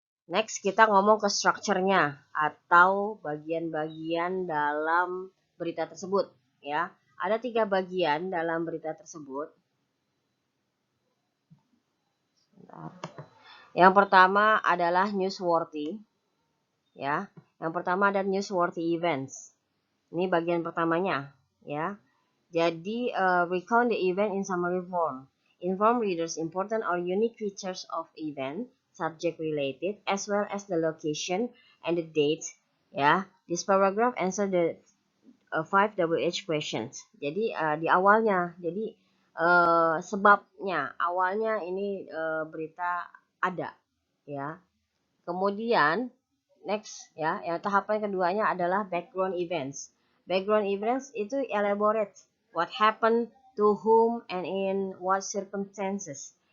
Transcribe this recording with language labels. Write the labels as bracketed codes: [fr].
[id] Next kita ngomong ke structure-nya atau bagian-bagian dalam berita tersebut, ya. Ada 3 bagian dalam berita tersebut. Yang pertama adalah newsworthy, ya. Yang pertama ada newsworthy events. Ini bagian pertamanya, ya. Jadi [en] recount the event in summary form. Inform readers important or unique features of event, subject related, as well as the location and the date. Ya, this paragraph answer the 5 WH questions. [id] Jadi di awalnya, jadi sebabnya, awalnya ini berita ada, ya. Kemudian next, ya, yang tahapan keduanya adalah background events. [en] Background events itu elaborate what happened to whom and in what circumstances.